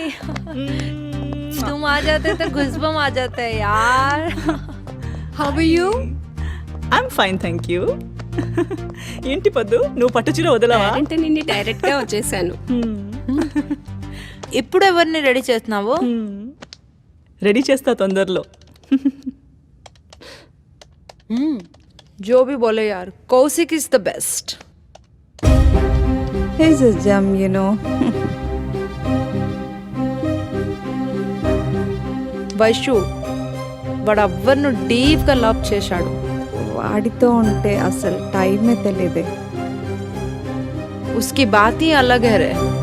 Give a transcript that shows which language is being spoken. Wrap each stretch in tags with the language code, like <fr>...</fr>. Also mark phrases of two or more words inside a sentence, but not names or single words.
<hi>तुम आ जाते तो गुस्बम आ जाते है यार.</hi> <en>How are you? I am fine thank you.</en> <te>ఏంటి పద్దు, నువ్వు పట్టుచీర వదలవా? అంటే నిన్ను డైరెక్ట్ గా వచ్చేసాను. ఇప్పుడు ఎవరిని రెడీ చేస్తున్నావు? రెడీ చేస్తా తొందరలో.</te> <hi>जो भी बोले यार, कौशिक</hi> <en>is the best. He's a gem, you know.</en> <te>వైషు వాడు ఎవ్వరిను డీప్గా లవ్ చేశాడు. వాడితో ఉంటే అసలు టైమే తెలియదే.</te> <hi>उसकी बात ही अलग है रे.</hi>